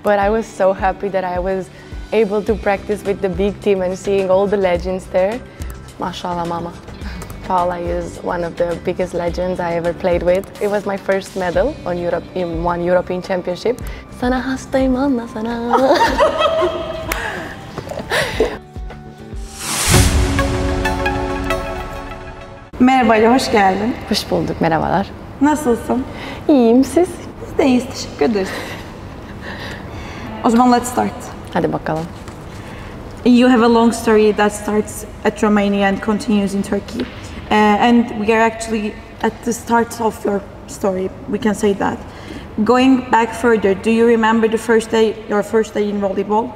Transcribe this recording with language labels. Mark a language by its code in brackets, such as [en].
[en] But I was so happy that I was able to practice with the big team and seeing all the legends there. Mashallah, mama. Paula is one of the biggest legends I ever played with. It was my first medal on in one European Championship. [tr] Sana hastayım anla sana. Merhaba Ali, hoş geldin. Hoş bulduk, merhabalar. Nasılsın? İyiyim, siz? Biz de iyiyiz, teşekkür ederiz. O zaman [en] let's start. [tr] Hadi bakalım. [en] You have a long story that starts at Romania and continues in Turkey. And we are actually at the start of your story, we can say that. Going back further, do you remember the your first day in volleyball?